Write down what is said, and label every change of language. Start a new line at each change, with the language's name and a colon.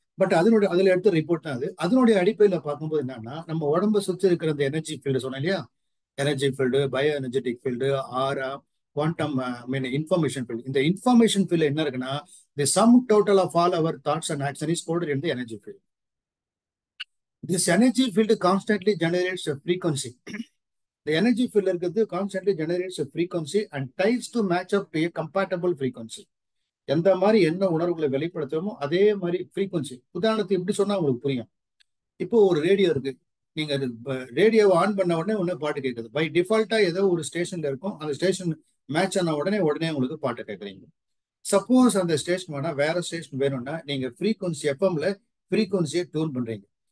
Tamil: But அதுல எடுத்த report தான் அது. அதனுடைய அடிப்படையில் பார்க்கும்போது என்னன்னா, நம்ம உடம்பை சுற்றி இருக்கிற அந்த எனர்ஜி ஃபீல்டு சொன்னேன் இல்லையா, energy field, bio energetic field, ஆரா, குவாண்டம் இன்ஃபர்மேஷன் ஃபீல்டு. இந்த இன்ஃபர்மேஷன் ஃபீல்டு என்ன இருக்குன்னா,
English: The sum total of all our thoughts and action is stored in the energy field. This energy field constantly generates a frequency. The energy field constantly generates a frequency and tries to match up to a compatible frequency.
Tamil: எந்த மாதிரி என்ன உணர்வுகளை வெளிப்படுத்துமோ அதே மாதிரி frequency. உதாரணத்துக்கு எப்படி சொன்னா உங்களுக்கு புரியும். இப்போ ஒரு ரேடியோ இருக்கு, நீங்க ரேடியோவை ஆன் பண்ண உடனே பாட்டு கேட்குது. பை டிஃபால்ட்டா ஏதோ ஒரு ஸ்டேஷன்ல இருக்கும், அந்த ஸ்டேஷன் மேட்ச் ஆன உடனே உங்களுக்கு பாட்டு கேட்குறீங்க. சப்போஸ் அந்த ஸ்டேஷன் வேணா வேற ஸ்டேஷன் வேணும்னா நீங்க ஃப்ரீக்வன்சி எஃப்எம்ல ஃப்ரீக்வன்சியை டியூன் பண்றீங்க.